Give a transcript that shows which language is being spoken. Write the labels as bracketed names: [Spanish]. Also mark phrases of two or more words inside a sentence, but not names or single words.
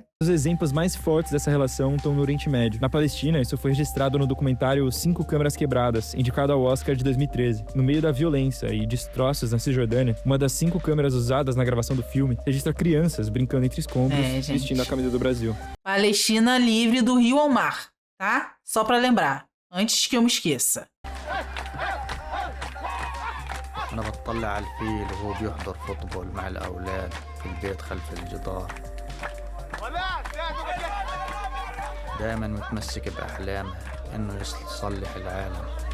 [Portuguese] Os exemplos mais fortes dessa relação estão no Oriente Médio. Na Palestina, isso foi registrado no documentário 5 Câmeras Quebradas, indicado ao Oscar de 2013. No meio da violência e destroços na Cisjordânia, uma das 5 câmeras usadas na gravação do filme registra crianças brincando entre escombros, vestindo a camisa do Brasil. Palestina livre do rio ao mar, tá? Só pra lembrar, antes que eu me esqueça. [Arabic] أنا بطلع على الفيل وهو بيحضر فوتبول مع الأولاد في البيت خلف الجدار دائما متمسك بأحلامها إنه يصلح العالم